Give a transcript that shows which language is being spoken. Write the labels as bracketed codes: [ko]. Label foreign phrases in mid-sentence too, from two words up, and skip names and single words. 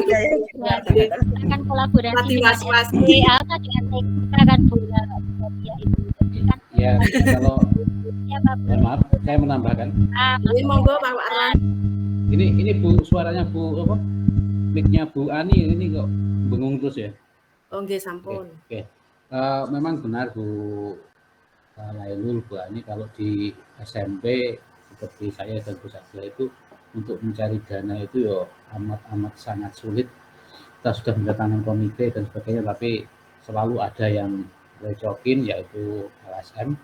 [id] Akan kolaborasi dengan SD, apa dengan TK kan Bu ya itu. Ya, kalau maaf, saya menambahkan. Ini monggo Pak Parlan. Ini Bu, suaranya Bu apa? Mic-nya Bu Ani ini kok bengong terus ya? [jv] Oh nggih, sampun. [id] Oke. Memang benar Bu Lailul, Bu Ani, kalau di SMP seperti saya dan Bu Sadia itu untuk mencari dana itu ya amat sangat sulit. Kita sudah mendatangkan komite dan sebagainya, tapi selalu ada yang recokin, yaitu LSM.